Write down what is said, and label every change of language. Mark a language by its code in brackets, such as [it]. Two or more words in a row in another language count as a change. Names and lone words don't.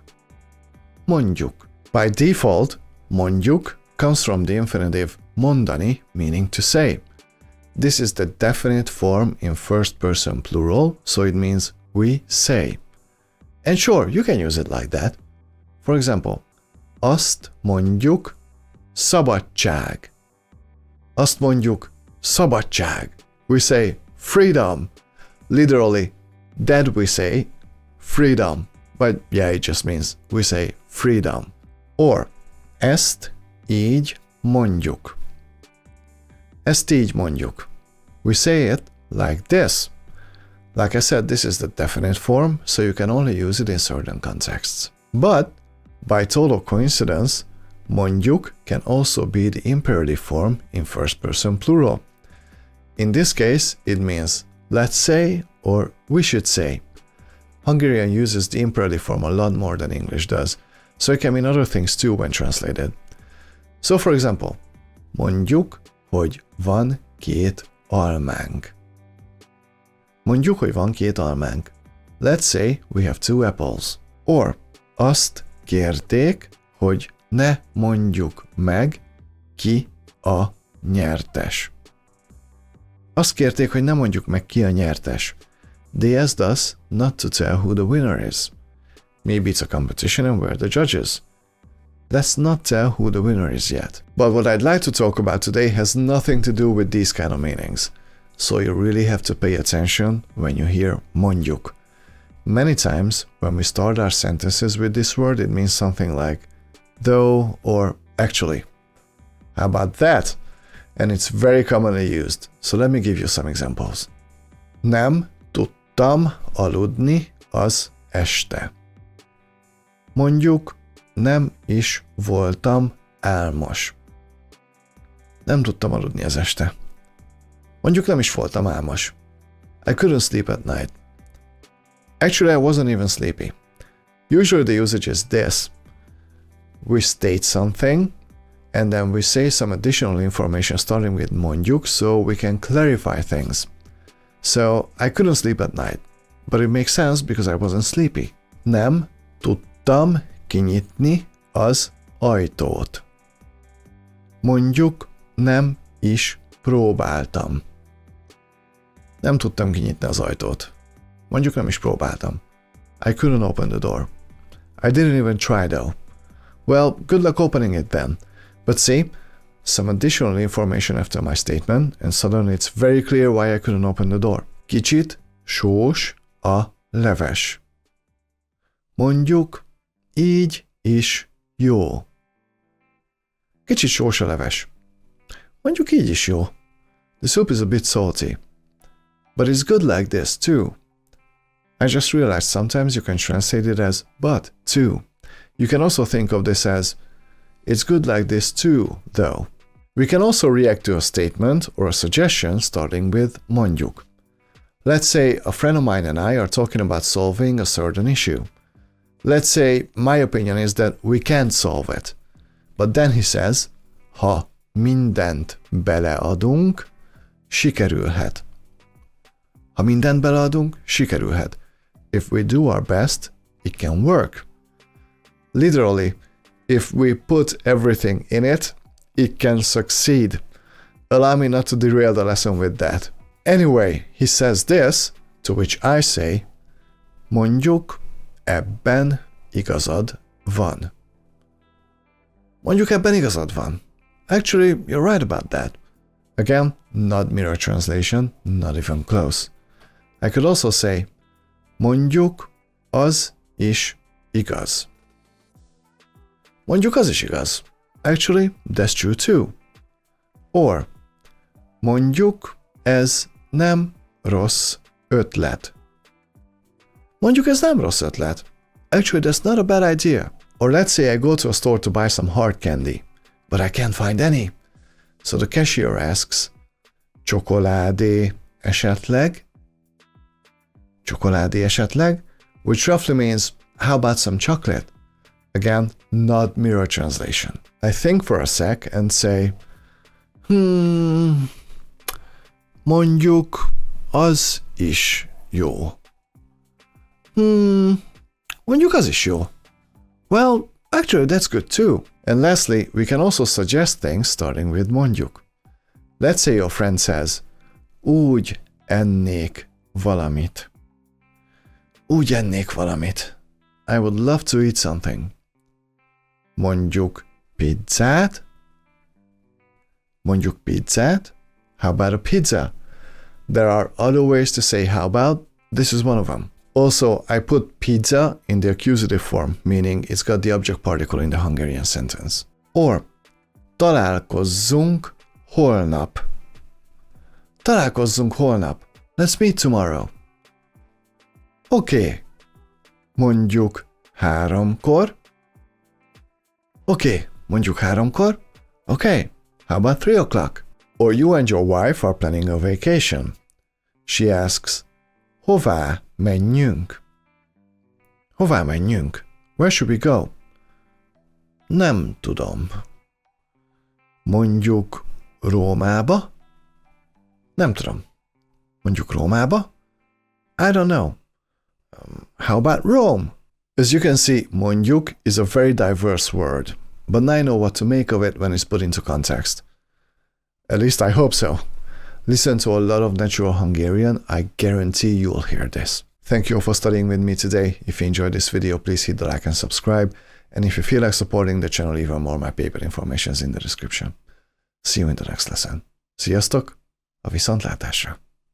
[en] Mondjuk. By default, Mondjuk comes from the infinitive mondani, meaning to say. This is the definite form in first person plural, so it means we say. And sure, you can use it like that. For example, [hu] azt mondjuk szabadság. Azt mondjuk szabadság. [en] We say freedom. Literally, that we say freedom. But yeah, it just means we say freedom. Or, [hu] ezt így mondjuk. Ezt így mondjuk. [en] We say it like this. Like I said, this is the definite form, so you can only use it in certain contexts. But, by total coincidence, mondjuk can also be the imperative form in first person plural. In this case, it means let's say or we should say. Hungarian uses the imperative form a lot more than English does, so it can mean other things too when translated. So for example, [hu] mondjuk, hogy van két almánk. Mondjuk, hogy van két almánk. [en] Let's say we have two apples. Or, [hu] azt kérték, hogy ne mondjuk meg, ki a nyertes. Azt kérték, hogy ne mondjuk meg, ki a nyertes. [en] They asked us not to tell who the winner is. Maybe it's a competition and we're the judges. Let's not tell who the winner is yet. But what I'd like to talk about today has nothing to do with these kind of meanings. So you really have to pay attention when you hear mondjuk. Many times, when we start our sentences with this word, it means something like though or actually. How about that? And it's very commonly used. So let me give you some examples. [hu] Nem tudtam aludni az este. Mondjuk, nem is voltam álmos. Nem tudtam aludni az este. Mondjuk, nem is voltam álmos. [en] I couldn't sleep at night. Actually, I wasn't even sleepy. Usually the usage is this. We state something, and then we say some additional information starting with mondjuk so we can clarify things. So, I couldn't sleep at night, but it makes sense because I wasn't sleepy. [hu] Nem tudtam kinyitni az ajtót. Mondjuk, nem is próbáltam. Nem tudtam kinyitni az ajtót. Mondjuk, nem is próbáltam. [en] I couldn't open the door. I didn't even try though. Well, good luck opening it then. But see, some additional information after my statement, and suddenly it's very clear why I couldn't open the door. [hu] Kicsit sós a leves. Mondjuk, így is jó. Kicsit sós a leves. Mondjuk, így is jó. [en] The soup is a bit salty. But it's good like this too. I just realized sometimes you can translate it as but too. You can also think of this as it's good like this too, though. We can also react to a statement or a suggestion starting with mondjuk. Let's say a friend of mine and I are talking about solving a certain issue. Let's say my opinion is that we can't solve it. But then he says, [hu] ha mindent beleadunk, sikerülhet. Ha mindent beleadunk, sikerülhet. [en] If we do our best, it can work. Literally, if we put everything in it, it can succeed. Allow me not to derail the lesson with that. Anyway, he says this, to which I say, [hu] mondjuk, ebben igazad van. Mondjuk, ebben igazad van. [en] Actually, you're right about that. Again, not mirror translation, not even close. I could also say, [hu] mondjuk, az is igaz. Mondjuk, az is igaz. [en] Actually, that's true too. Or, [hu] mondjuk, ez nem rossz ötlet. Mondjuk ez nem rossz ötlet. [en] Actually, that's not a bad idea. Or let's say I go to a store to buy some hard candy, but I can't find any. So the cashier asks, [hu] csokoládé esetleg? Csokoládé esetleg? [en] Which roughly means, how about some chocolate? Again, not mirror translation. I think for a sec and say, [hu] mondjuk az is jó. Mondjuk az is jó. [en] Well, actually that's good too. And lastly, we can also suggest things starting with mondjuk. Let's say your friend says, [hu] úgy ennék valamit. Úgy ennék valamit. [en] I would love to eat something. [hu] Mondjuk pizzát. Mondjuk pizzát. [en] How about a pizza? There are other ways to say how about. This is one of them. Also, I put pizza in the accusative form, meaning it's got the object particle in the Hungarian sentence. Or, [hu] találkozzunk holnap. Találkozzunk holnap. [en] Let's meet tomorrow. [hu] Oké. Mondjuk 3-kor. Oké, mondjuk 3-kor. [en] Okay, how about 3 o'clock? Or you and your wife are planning a vacation. She asks, [hu] hová menjünk? Hová menjünk? [en] Where should we go? [hu] Nem tudom. Mondjuk Rómába? Nem tudom. Mondjuk Rómába? [en] I don't know. How about Rome? As you can see, mondjuk is a very diverse word, but now I know what to make of it when it's put into context. At least I hope so. Listen to a lot of natural Hungarian, I guarantee you'll hear this. Thank you all for studying with me today. If you enjoyed this video, please hit the like and subscribe. And if you feel like supporting the channel even more, my paper information is in the description. See you in the next lesson. [hu] Sziasztok! A viszontlátásra!